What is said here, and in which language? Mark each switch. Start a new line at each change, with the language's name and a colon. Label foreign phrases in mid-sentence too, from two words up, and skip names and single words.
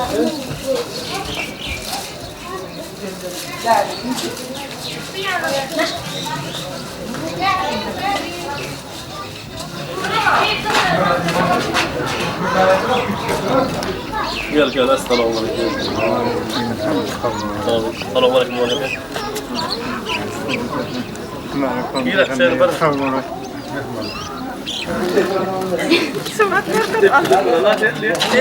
Turkish: Gel
Arabic: السلام عليكم. السلام عليكم ورحمة الله.
Turkish: Gel sen bana. Semat nerede? Allah dedi.